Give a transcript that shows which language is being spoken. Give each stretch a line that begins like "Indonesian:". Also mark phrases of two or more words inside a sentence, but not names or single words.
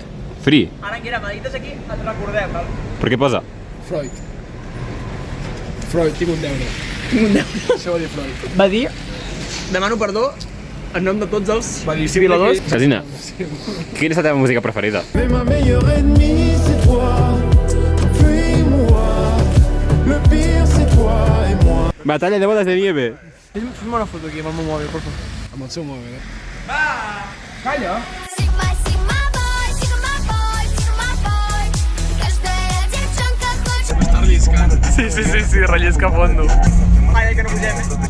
Catalan: Free. Ara, Guira, m'edites aquí, et recordem, val? Per què posa? Freud. Freud, tinc un deure. Això va dir Freud. Va dir, demano perdó en nom de tots els Va dir violadors. Casina, quina és la teva música preferida?
French: Mais ma meilleure ennemie c'est toi. Fuis-moi. Le pire c'est toi et moi.
Spanish: Batalla de bodas de nieve.
Catalan: Fes-me una foto aquí amb el meu mòbil,
Spanish: por favor.
Catalan: Amb el seu mòbil, eh? Calla! Està relliscant. Sí, rellisca a fondo. Ai, que no pugem, eh?